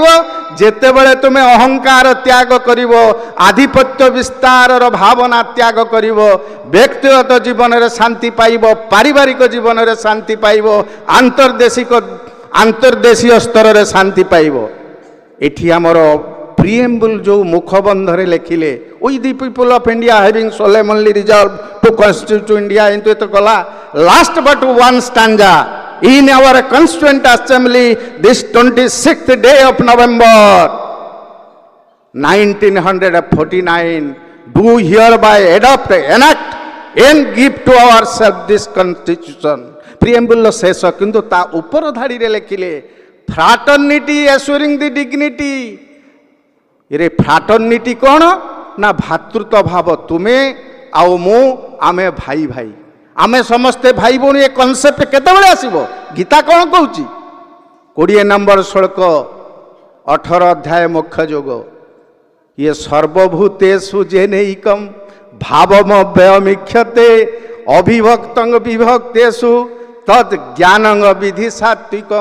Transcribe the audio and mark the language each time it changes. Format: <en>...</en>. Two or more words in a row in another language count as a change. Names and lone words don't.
<or>ଯେତେବେଳେ ତୁମେ ଅହଙ୍କାର ତ୍ୟାଗ କରିବ, ଆଧିପତ୍ୟ ବିସ୍ତାରର ଭାବନା ତ୍ୟାଗ କରିବ। ବ୍ୟକ୍ତିଗତ ଜୀବନରେ ଶାନ୍ତି ପାଇବ, ପାରିବାରିକ ଜୀବନରେ ଶାନ୍ତି ପାଇବ, ଆନ୍ତର୍ଦେଶୀୟ ସ୍ତରରେ ଶାନ୍ତି ପାଇବ। ଏଠି ଆମର ପ୍ରିଏମ୍ବୁଲ ଯେଉଁ ମୁଖବନ୍ଧରେ ଲେଖିଲେ,</or> <en>we the people of India having solemnly resolved to constitute India into</en> <or>ତ ଗଲା,</or> <en>ଲାଷ୍ଟ but one stanza, in our constituent assembly this 26th day of November 1949 do hereby adopt, enact and give to ourselves this constitution।</en> <or>ପ୍ରିଏମ୍ବୁଲର ଶେଷ, କିନ୍ତୁ ତା ଉପର ଧାଡ଼ିରେ ଲେଖିଲେ</or> <en>fraternity assuring the dignity।</en> <or>ଏରେ ଫ୍ରାଟର୍ନିଟି କ'ଣ ନା ଭାତୃତ୍ୱ ଭାବ। ତୁମେ ଆଉ ମୁଁ, ଆମେ ଭାଇ ଭାଇ, ଆମେ ସମସ୍ତେ ଭାଇ ଭଉଣୀ। ଏ କନସେପ୍ଟ କେତେବେଳେ ଆସିବ? ଗୀତା କ'ଣ କହୁଛି? 20 ନମ୍ବର ଶ୍ଲୋକ 18 ଅଧ୍ୟାୟ ମୁଖ୍ୟ ଯୋଗ,</or> <sa>ଇଏ ସର୍ବଭୂତେଷୁ ଯେନୈକଂ ଭାବମବ୍ୟୟମିକ୍ଷତେ ଅବିଭକ୍ତଂ ବିଭକ୍ତେଷୁ ତଦ୍ ଜ୍ଞାନଂ ବିଧି ସାତ୍ବିକଂ।</sa>